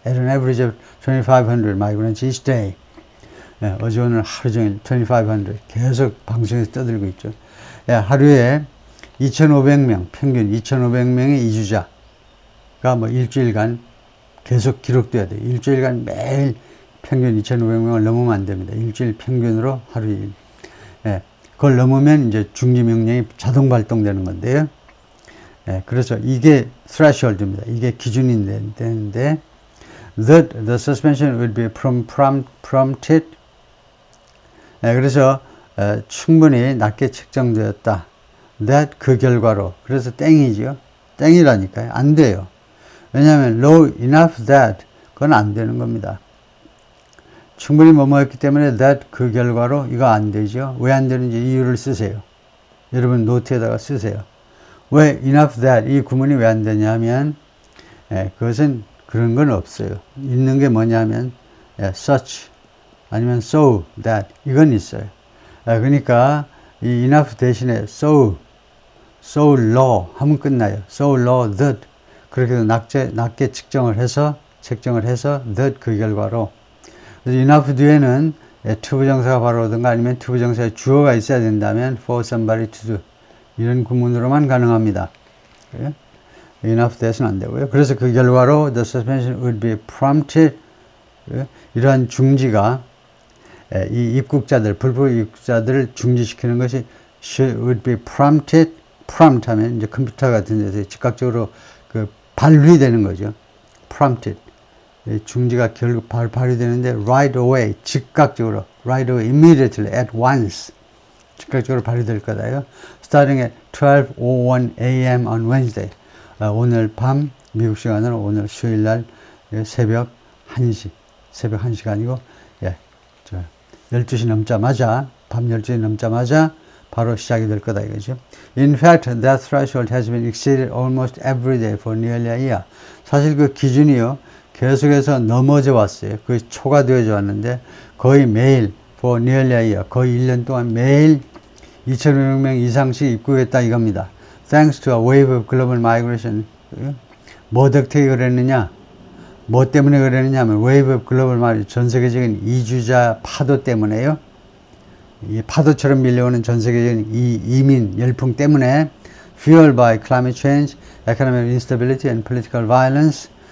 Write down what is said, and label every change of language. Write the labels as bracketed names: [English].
[English] At an average of 2,500 migrants each day. [Korean] 어제 오늘 하루 종일 2,500 계속 방송에서 떠들고 있죠. 하루에 2,500명, 평균 2,500명의 이주자가 뭐 일주일간 계속 기록돼야 돼요. 일주일간 매일 평균 2,500명을 넘으면 안 됩니다. 일주일 평균으로 하루 일. 그걸 넘으면 이제 중지 명령이 자동 발동되는 건데요. 그래서 이게 threshold입니다. 이게 기준이 되는데, [English] that the suspension would be prompted. [Korean] 그래서 충분히 낮게 책정되었다. that 그 결과로. 그래서 땡이죠. 땡이라니까요. 안 돼요. 왜냐하면 [English] low enough that [Korean] 그건 안 되는 겁니다. 충분히 뭐뭐였기 때문에 that 그 결과로 이거 안 되죠. 왜 안 되는지 이유를 쓰세요. 여러분 노트에다가 쓰세요. 왜 enough that 이 구문이 왜 안 되냐면 그것은 그런 건 없어요. 있는 게 뭐냐면 such 아니면 so that 이건 있어요. 그러니까 이 enough 대신에 so low 하면 끝나요. [English] so low that [Korean] 그렇게 낮게 책정을 해서 that 그 결과로. 그래서 enough 뒤에는 투부정사가 바로 오든가 아니면 투부정사의 주어가 있어야 된다면 [English] for somebody to do [Korean] 이런 구문으로만 가능합니다. enough that은 안 되고요. 그래서 그 결과로 [English] the suspension would be prompted. [Korean] 이러한 중지가 이 입국자들, 불법 입국자들을 중지시키는 것이 [English] would be prompted. [Korean] prompt 하면 이제 컴퓨터 같은 데서 즉각적으로 그 발휘되는 거죠. prompted. 중지가 결국 발휘되는데 [English] right away, [Korean] 즉각적으로, [English] right away, immediately, at once, [Korean] 즉각적으로 발휘될 거다요. [English] starting at 12:01 a.m. on Wednesday. [Korean] 오늘 밤 미국 시간으로 오늘 수요일 날 새벽 1시가 아니고 12시 넘자마자 밤 12시 넘자마자 바로 시작이 될 거다 이거죠. [English] In fact, that threshold has been exceeded almost every day for nearly a year. [Korean] 사실 그 기준이요. 계속해서 넘어져 왔어요. 거의 초과되어져 왔는데 거의 매일 [English] for nearly a year, [Korean] 거의 1년 동안 매일 2,500명 이상씩 입국했다 이겁니다. [English] Thanks to a wave of global migration. [Korean] 뭐 덕택이 그랬느냐? 뭐 때문에 그랬느냐 하면 [English] wave of global migration, [Korean] 전 세계적인 이주자 파도 때문에요. 이 파도처럼 밀려오는 전 세계적인 이 이민 열풍 때문에 [English] fueled by climate change, economic instability and political violence.